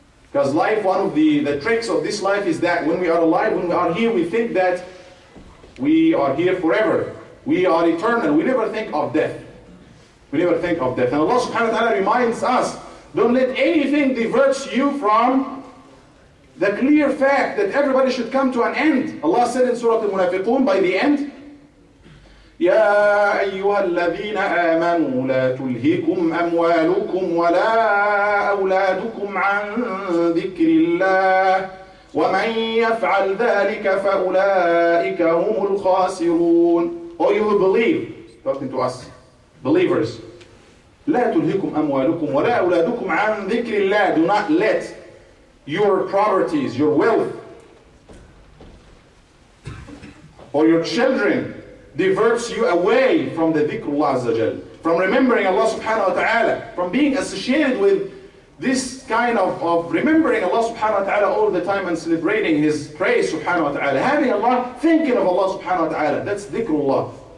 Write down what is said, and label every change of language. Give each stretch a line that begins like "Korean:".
English: Because life, one of the tricks of this life is that when we are alive, when we are here, we think that we are here forever. We are eternal. We never think of death. We never think of death. And Allah subhanahu wa ta'ala reminds us, don't let anything divert you from the clear fact that everybody should come to an end. Allah said in Surah Al-Munafiqun, by the end,
Arabic: يا أيها الذين آمنوا لا تلهكم أموالكم ولا أولادكم عن ذكر الله ومن يفعل ذلك فأولئك هم الخاسرون.
English: Oh, you who believe, talking to us, believers,
Arabic: لا تلهكم أموالكم ولا أولادكم عن ذكر الله.
English: Do not let your properties, your wealth, or your children diverts you away from the dhikrullah azza jal, from remembering Allah subhanahu wa ta'ala, from being associated with this kind of remembering Allah subhanahu wa ta'ala all the time and celebrating His praise subhanahu wa ta'ala, having Allah, thinking of Allah subhanahu wa ta'ala. That's dhikrullah.